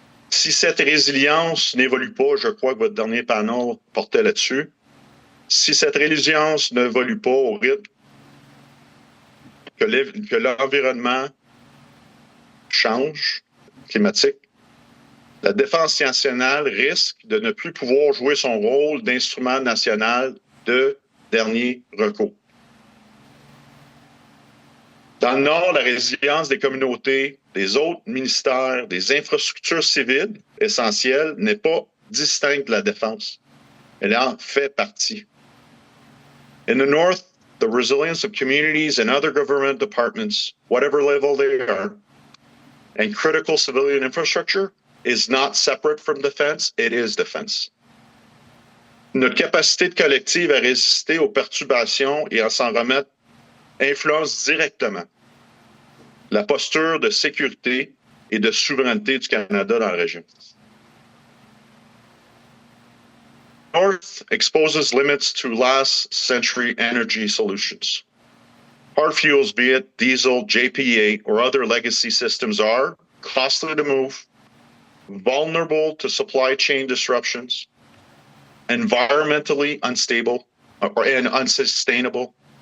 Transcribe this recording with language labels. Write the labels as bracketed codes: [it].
[fr] Si cette résilience n'évolue pas, je crois que votre dernier panel portait là-dessus, si cette résilience n'évolue pas au rythme que l'environnement change, climatique, la défense nationale risque de ne plus pouvoir jouer son rôle d'instrument national de dernier recours. Dans le Nord, la résilience des communautés, des autres ministères, des infrastructures civiles essentielles n'est pas distincte de la défense. Elle en fait partie. [en] In the North, the resilience of communities and other government departments, whatever level they are, and critical civilian infrastructure is not separate from defense, it is defense. [fr] Notre capacité de collective à résister aux perturbations et à s'en remettre influence directement la posture de sécurité et de souveraineté du Canada dans la région. [en] North exposes limits to last century energy solutions. Hard fuels, be it diesel, JP8, or other legacy systems, are costly to move, vulnerable to supply chain disruptions, environmentally unstable and unsustainable,